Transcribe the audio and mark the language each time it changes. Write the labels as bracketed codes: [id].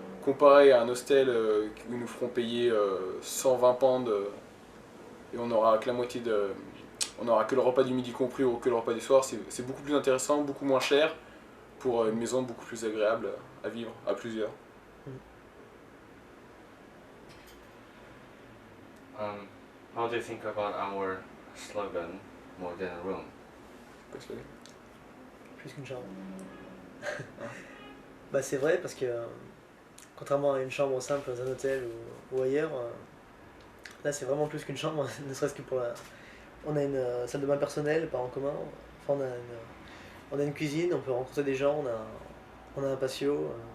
[fr] Comparé à un hostel où ils nous feront payer 120 pounds et on aura que la moitié de... On aura que le repas du midi compris ou que le repas du soir, c'est beaucoup plus intéressant, beaucoup moins cher pour une maison beaucoup plus agréable à vivre à plusieurs. [en] How do you think about our slogan, more than a room? [fr] Plus qu'une chambre. Bah c'est vrai parce que contrairement à une chambre simple dans un hôtel ou ailleurs, là c'est vraiment plus qu'une chambre, ne serait-ce que pour la... On a une salle de bain personnelle, pas en commun. Enfin, on a une cuisine, on peut rencontrer des gens, on a un patio.